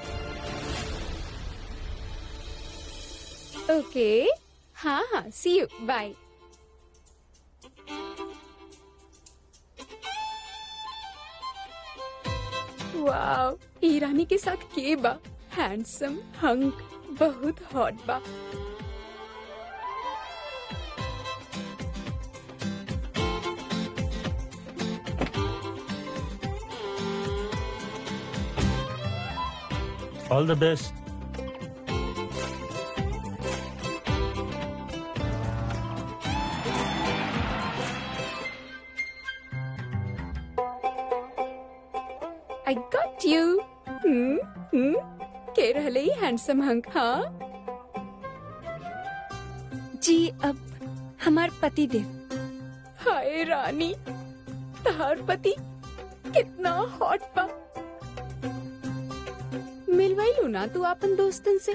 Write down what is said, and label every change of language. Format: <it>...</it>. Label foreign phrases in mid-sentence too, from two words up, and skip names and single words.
<en>ओके,</en> <bho>हाँ हाँ,</bho> <en>see you, bye.</en> <bho>वाव, ईरानी के साथ के बा,</bho> <en>handsome hunk,</en> <bho>बहुत हॉट बा।</bho> <en>all the best. I got you.</en> <bho>के रहले ही</bho> <en>handsome hunk,</en> <bho>हाँ? जी, अब हमार पति देव। हाय रानी, तहार पति कितना हॉट बा। मिलवाइलू ना तू अपन दोस्तन से?</bho>